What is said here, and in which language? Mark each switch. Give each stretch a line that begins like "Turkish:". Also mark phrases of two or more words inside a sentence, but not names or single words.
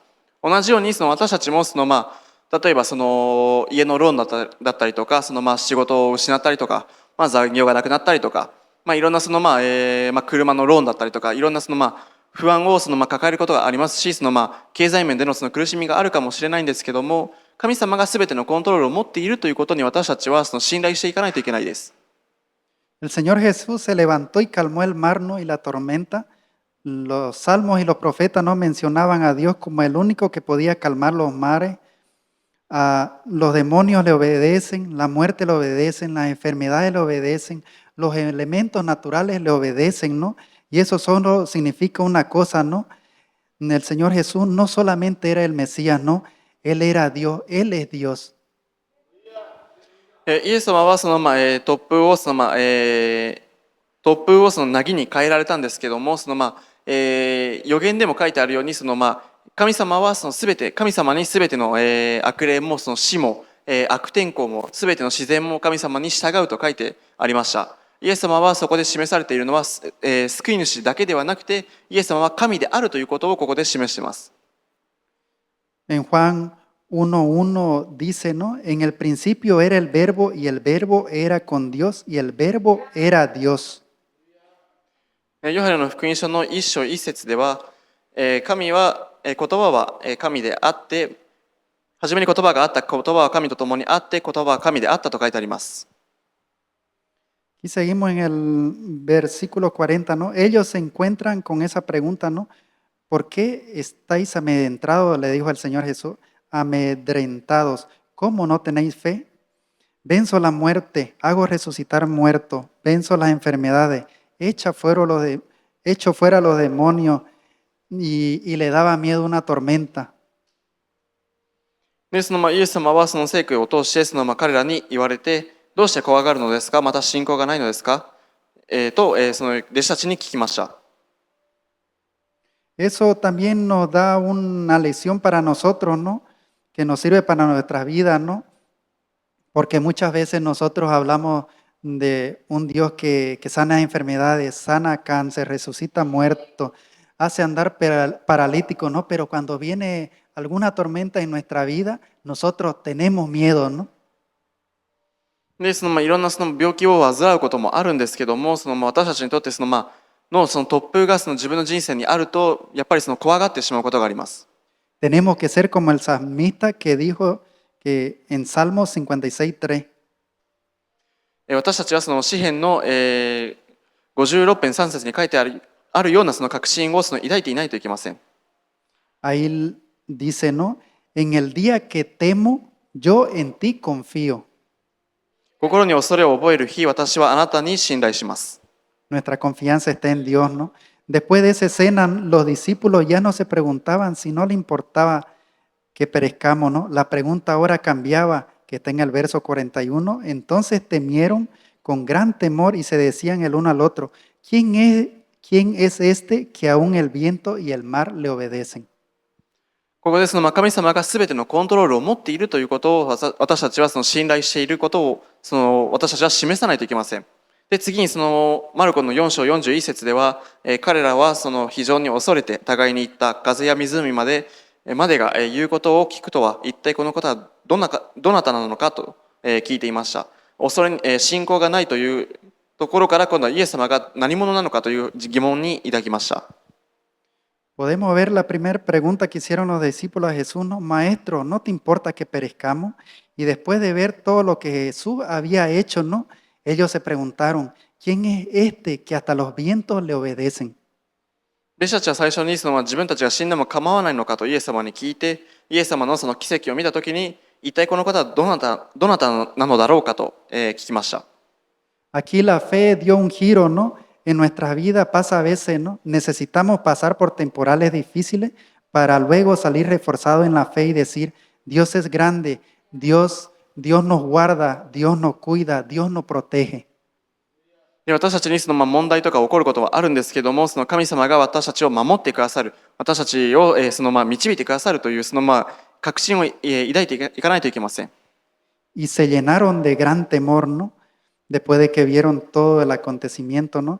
Japanese: 同じように私たちも例えば家のローンだったりとか仕事を失ったりとか、残業がなくなったりとか、 いろんな車のローンだったりとか、いろんな不安を抱えることがありますし、経済面での苦しみがあるかもしれないんですけども、神様が全てのコントロールを持っているということに私たちは信頼していかないといけないです。
Spanish: El Señor Jesús se levantó y calmó el mar, ¿no? Y la tormenta. Los salmos y los profetas no mencionaban a Dios como el único que podía calmar los mares. Los demonios le obedecen, la muerte le obedecen, las enfermedades le obedecen, los elementos naturales le obedecen, ¿no? Y eso solo significa una cosa, ¿no? El Señor Jesús no solamente era el Mesías, ¿no? Él era Dios, Él es Dios.
Japanese: イエス様は突風を突風を凪に変えられたんですけども、予言でも書いてあるように神様は全て、神様に全ての悪霊も死も悪天候も全ての自然も神様に従うと書いてありました。イエス様はそこで示されているのは、救い主だけではなくて、イエス様は神であるということをここで示しています。
Spanish: En Juan 1:1 dice, ¿no? En el principio era el verbo y el verbo era con Dios y el verbo era Dios.
Japanese: ヨハネの福音書の一章一節では、神は、言葉は神であって、初めに言葉があった、言葉は神と共にあって、言葉は神であったと書いてあります。
Spanish: Y seguimos en el versículo 40, ¿no? Ellos se encuentran con esa pregunta, ¿no? ¿Por qué estáis amedrentados? Le dijo el Señor Jesús, amedrentados. ¿Cómo no tenéis fe? Venzo la muerte, hago resucitar muertos, venzo las enfermedades, echo fuera los demonios y le daba miedo una tormenta.
Japanese: で、イエス様はその聖句を通して彼らに言われて、どうして怖がるのですか、また信仰がないのですか、と、その弟子たちに聞きました。
Spanish: Eso también nos da una lección para nosotros, ¿no? Que nos sirve para nuestra vida, ¿no? Porque muchas veces nosotros hablamos de un Dios que sana enfermedades, sana cáncer, resucita muertos, hace andar paralítico, ¿no? Pero cuando viene alguna tormenta en nuestra vida, nosotros tenemos miedo, ¿no?
Japanese: で、いろんな病気を患うこともあるんですけども、私たちにとって突風が自分の人生にあると、やっぱり怖がってしまうことがあります。
Spanish: Tenemos que ser como el salmista que dijo que en Salmos 56:3.
Japanese: 私たちは詩編の56編3節に書いてあるような確信を抱いていないといけません。
Spanish: Ahí dice, ¿no? En el día que temo, yo en ti confío.
Japanese: 心に恐れを覚える日、私はあなたに信頼します。
Spanish: Nuestra confianza está en Dios, ¿no? Después de esa escena, los discípulos ya no se preguntaban si no le importaba que perezcamos, ¿no? La pregunta ahora cambiaba, que está en el verso 41. Entonces temieron con gran temor y se decían el uno al otro, ¿quién es este que aún el viento y el mar le obedecen?
Japanese: ここで神様が全てのコントロールを持っているということを私たちは信頼していることを私たちは示さないといけません。で、次にマルコの4章41節では、彼らは非常に恐れて互いに言った、風や湖までが言うことを聞くとは、一体このことはどなたなのかと聞いていました。信仰がないというところから、今度はイエス様が何者なのかという疑問に抱きました。
Spanish: Podemos ver la primera pregunta que hicieron los discípulos a Jesús, ¿no? Maestro, ¿no te importa que perezcamos? Y después de ver todo lo que Jesús había hecho, ¿no? Ellos se preguntaron, ¿quién es este que hasta los vientos le obedecen?
Japanese: 弟子たちは最初に自分たちが死んでも構わないのかとイエス様に聞いて、イエス様の奇跡を見たときに、一体この方はどなたなのだろうかと聞きました。
Spanish: Aquí la fe dio un giro, ¿no? En nuestra vida pasa a veces, ¿no? Necesitamos pasar por temporales difíciles para luego salir reforzados en la fe y decir, Dios es grande, Dios nos guarda, Dios nos cuida, Dios nos protege.
Japanese: で、私たちに問題とか起こることはあるんですけども、神様が私たちを守ってくださる、私たちを導いてくださるという確信を抱いていかないといけません。
Spanish: Y se llenaron de gran temor, ¿no? Después de que vieron todo el acontecimiento, ¿no?